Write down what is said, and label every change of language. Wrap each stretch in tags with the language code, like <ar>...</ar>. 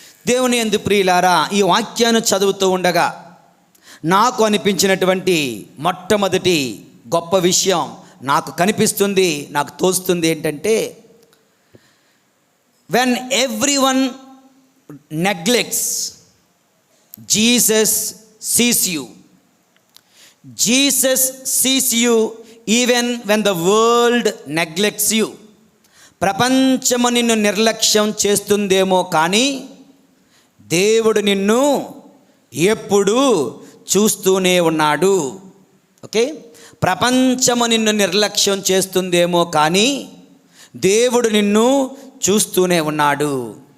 <te>దేవుని యందు ప్రియులారా, ఈ వాక్యాన్ని చదువుతూ ఉండగా నాకు అనిపించినటువంటి మొట్టమొదటి గొప్ప విషయం నాకు కనిపిస్తుంది, నాకు తోస్తుంది ఏంటంటే,</te> <en>when everyone neglects, Jesus sees you. Jesus sees you even when the world neglects you.</en> <te>ప్రపంచము నిన్ను నిర్లక్ష్యం చేస్తుందేమో కానీ దేవుడు నిన్ను ఎప్పుడూ చూస్తూనే ఉన్నాడు. ఓకే, ప్రపంచము నిన్ను నిర్లక్ష్యం చేస్తుందేమో కానీ దేవుడు నిన్ను చూస్తూనే ఉన్నాడు.</te>